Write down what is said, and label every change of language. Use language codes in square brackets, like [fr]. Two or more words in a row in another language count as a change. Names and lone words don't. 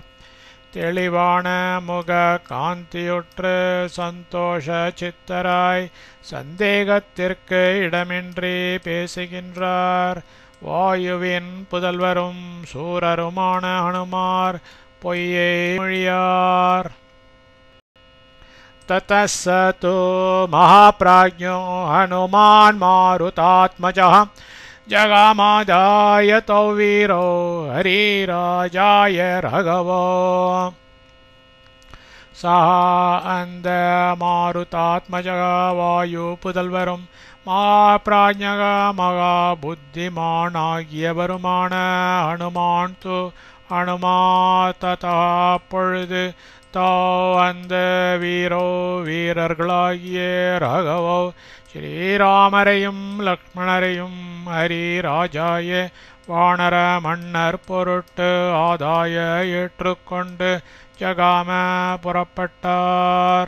[ta] தெளிவான முக காந்தியுற்று சந்தோஷ சித்தராய் சந்தேகத்திற்கு இடமின்றி பேசுகின்றார். வாயுவின் புதல்வரும் சூரருமான அனுமார் பொய்யை மொழியார். [sa] ततः तु महाप्राज्ञो हनुमान् मारुतात्मजः जगामादाय तौ वीरो हरिराजाय राघवो. [ta] सः அந்த மாருதாத்மஜக வாயு புதல்வரும் மகாபிராஜ்ஞக மகா புத்திமானாகியவருமான ஹனுமான் து ஹனுமா ததா பொழுது தோ அந்த வீரோ வீரர்களாகிய ராகவோ ஸ்ரீராமரையும் லக்ஷ்மணரையும் ஹரிராஜாய வானர மன்னர் பொருட்டு ஆதாய ஏற்றுக்கொண்டு ஜகாம புறப்பட்டார்.